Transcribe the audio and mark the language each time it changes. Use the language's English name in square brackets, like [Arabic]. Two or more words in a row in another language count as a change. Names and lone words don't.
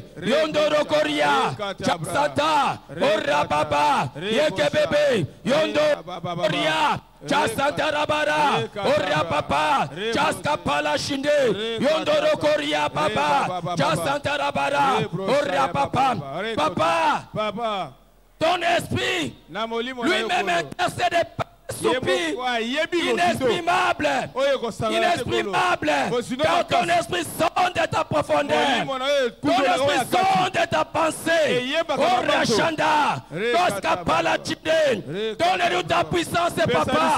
[French] Yondo Koria, Chapsata, Ora Baba, Yeke Bebe, Yondo Koria, Chasanta Rabara, Ora Papa, Chaska Pala Shinde, Yondo Koria Papa, Chasanta Rabara, Ora Papa, Papa, ton esprit lui-même intercède. Soupir inexprimable, car ton esprit sonde ta profondeur, ton esprit sonde ta pensée. Oh Rachanda, donne-nous ta puissance, papa.